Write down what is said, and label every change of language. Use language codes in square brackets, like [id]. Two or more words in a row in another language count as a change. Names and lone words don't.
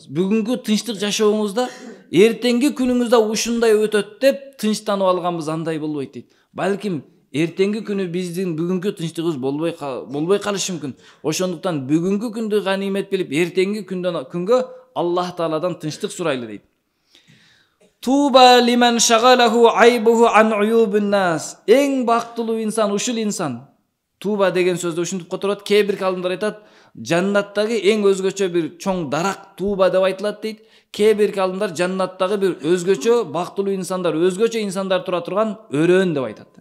[ky] Бүгүнкү тынчтык жашооңузда эртеңки күнүңүздө ушундай өтөт деп тынчтанып алганбыз, андай болбойт дейт. Балким эртеңки күнү биздин бүгүнкү тынчтыгыбыз болбой калышы мүмкүн. Ошондуктан бүгүнкү күндү ганимет билип, эртеңки күнгө Аллах Тааладан тынчтык сурайлы дейт. [ar] طوبى لمن شغله عيبه عن عيوب الناس. [ky] Эң бактылуу инсан ушул инсан. Туба деген сөздө ушинтип которот. Кээ бир калымдар айтат, жаннаттагы эң өзгөчө бир чоң дарак туба деп айтылат дейт. Кээ бир калымдар жаннаттагы бир өзгөчө бактылуу инсандар, өзгөчө инсандар тура турган өрөөн деп айтат.